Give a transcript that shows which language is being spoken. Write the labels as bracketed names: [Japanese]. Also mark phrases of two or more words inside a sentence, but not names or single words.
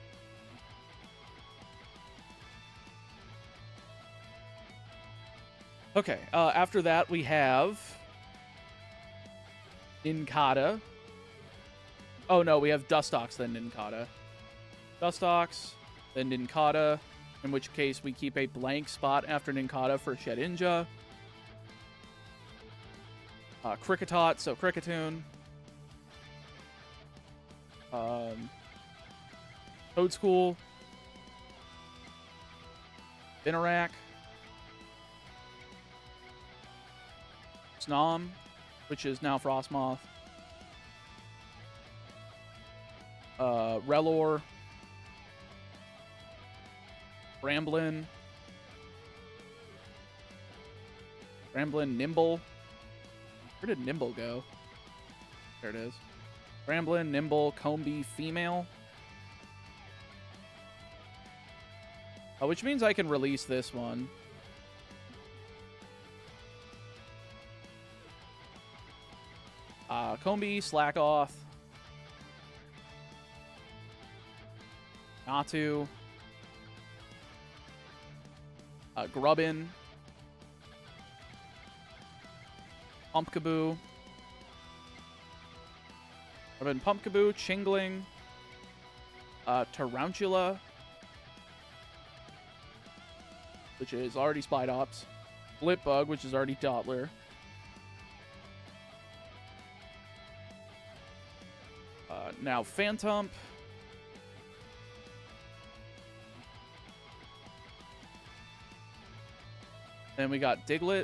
[English] Okay, after that we have Nincada. Oh no, we have Dustox, then Nincada. Dustox, then Nincada, in which case we keep a blank spot after Nincada for Shedinja. Kricketot, so Kricketune. Toadschool. Binarak. Snom, which is now Frostmoth. Relor. Ramblin. Nimble. Where did Nimble go? There it is. Ramblin, Nimble, Combee, Female. Which means I can release this one. Combee, Slackoth. Natu. Grubbin. Pumpkaboo. Grubbin, Pumpkaboo, Chingling. Tarantula. Which is already Spidops. Blipbug, which is already Dottler. Now Phantump. Then we got Diglett.